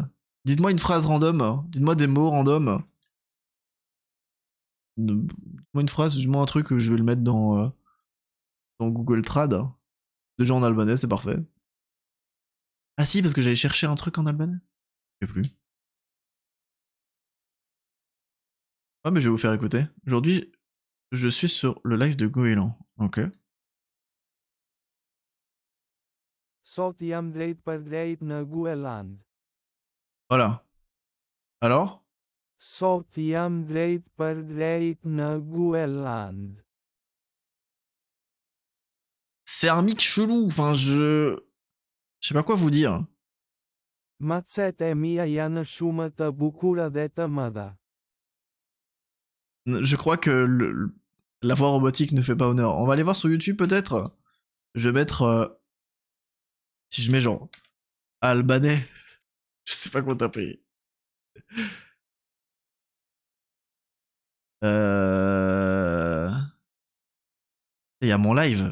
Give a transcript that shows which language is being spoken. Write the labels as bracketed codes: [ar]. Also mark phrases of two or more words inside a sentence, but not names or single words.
[fr] Dites-moi une phrase random. Dites-moi des mots random. Dites-moi une phrase, dites-moi un truc, je vais le mettre dans Google Trad. Déjà en albanais, c'est parfait. Ah si, parce que j'allais chercher un truc en albanais. Je sais plus. Ouais, mais je vais vous faire écouter. Aujourd'hui, je suis sur le live de Goéland. Ok. [sq] Sot jam drejt për drejt në Gueland. [fr] Voilà. Alors? [sq] Sot jam drejt për drejt në Gueland. [fr] C'est un mix chelou. Enfin, je sais pas quoi vous dire. [sq] Macet e mia janë shumë të bukura dhe të mëdha. [fr] Je crois que la voix robotique ne fait pas honneur. On va aller voir sur YouTube peut-être. Je vais mettre. Si je mets genre. Albanais. Je sais pas quoi taper. Il y a mon live.